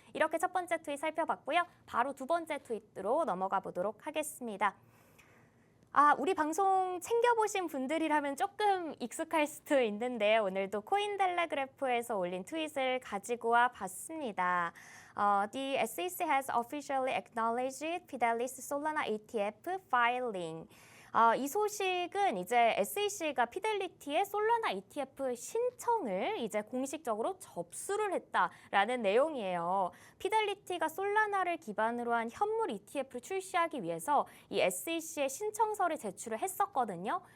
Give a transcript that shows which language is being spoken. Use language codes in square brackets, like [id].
[ko] 이렇게 첫 번째 트윗 살펴봤고요. 바로 두 번째 트윗으로 넘어가 보도록 하겠습니다. 우리 방송 챙겨보신 분들이라면 조금 익숙할 수도 있는데 오늘도 코인텔레그래프에서 올린 트윗을 가지고 와 봤습니다. [en] The SEC has officially acknowledged Fidelis Solana ETF filing. [ko] 이 소식은 이제 SEC가 피델리티의 솔라나 ETF 신청을 이제 공식적으로 접수를 했다라는 내용이에요. 피델리티가 솔라나를 기반으로 한 현물 ETF를 출시하기 위해서 이 SEC에 신청서를 제출을 했었거든요.